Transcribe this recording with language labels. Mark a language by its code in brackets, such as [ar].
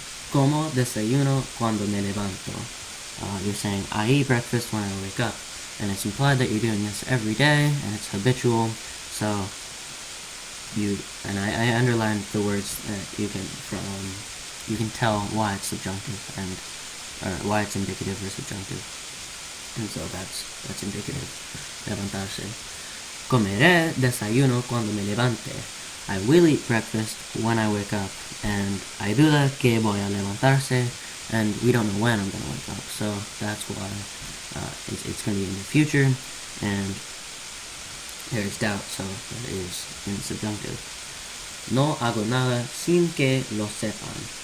[es] Como desayuno cuando me levanto. [en] You're saying, I eat breakfast when I wake up. And it's implied that you're doing this every day, and it's habitual, so I underlined the words that you can tell why it's subjunctive, or why it's indicative or subjunctive. And so that's indicative. Levantarse. [es] Comeré desayuno cuando me levante. [en] I will eat breakfast when I wake up, and [es] hay duda que voy a levantarse, [en] and we don't know when I'm going to wake up, so that's why it's going to be in the future, and there's doubt, so that is in subjunctive. [es] No hago nada sin que lo sepan.